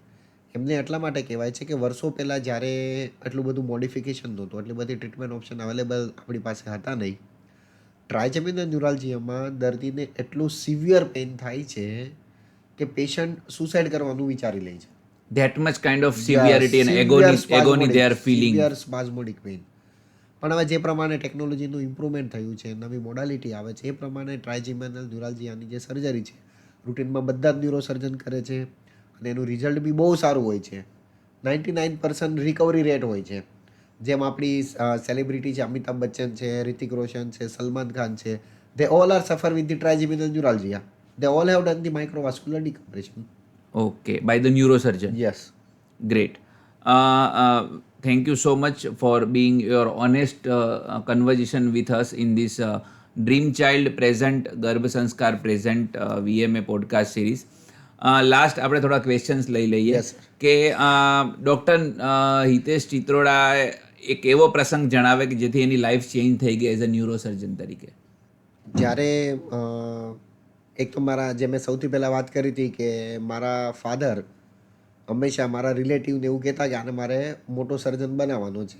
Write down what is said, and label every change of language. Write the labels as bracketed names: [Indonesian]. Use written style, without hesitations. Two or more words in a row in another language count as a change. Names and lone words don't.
[Gujarati] એમને એટલા માટે કહેવાય છે કે વર્ષો પહેલાં જ્યારે એટલું બધું મોડિફિકેશન નહોતું, એટલી બધી [English] treatment option available [Gujarati] આપણી પાસે હતા નહીં. ટ્રાઇજેમિનલ ન્યુરાલ્જીયામાં દર્દીને એટલું [English] severe pain [Gujarati] થાય છે કે પેશન્ટ સુસાઇડ કરવાનું વિચારી લે છે. [English] That much kind of severity and agony they are feeling. Severe spasmodic pain. [Gujarati] પણ હવે જે પ્રમાણે ટેકનોલોજીનું ઇમ્પ્રુવમેન્ટ થયું છે, નવી મોડાલિટી આવે છે, એ પ્રમાણે ટ્રાઇજેમિનલ ન્યુરાલ્જિયાની જે સર્જરી છે રૂટીનમાં બધા જ [English] neuro surgeon [Gujarati] કરે છે અને એનું રિઝલ્ટ બી બહુ સારું હોય છે. 99% [English] recovery rate [Gujarati] હોય છે. જેમ આપણી સેલિબ્રિટી છે, અમિતાભ બચ્ચન છે, રિતિક રોશન છે, સલમાન ખાન છે, [English] they all are suffer with the trigeminal neuralgia. They all have done the microvascular decompression. Okay, by the neurosurgeon. Yes. Great. Thank you so much for being your honest conversation with us in this Dream Child Present ગર્ભ સંસ્કાર Present VMA podcast series. [Gujarati] લાસ્ટ આપણે થોડા ક્વેશ્ચન્સ લઈ લઈએ. [English] Yes, sir. [Gujarati] કે ડૉક્ટર હિતેશ ચિત્રોડા એક એવો પ્રસંગ જણાવે કે જેથી એની [English] life change [Gujarati] થઈ ગઈ [English] as a neurosurgeon [Gujarati] તરીકે. જ્યારે એક તો મારા જે મેં સૌથી પહેલાં વાત કરી હતી કે મારા ફાધર હંમેશા મારા રિલેટિવને એવું કહેતા કે આને મારે મોટો સર્જન બનાવવાનો છે.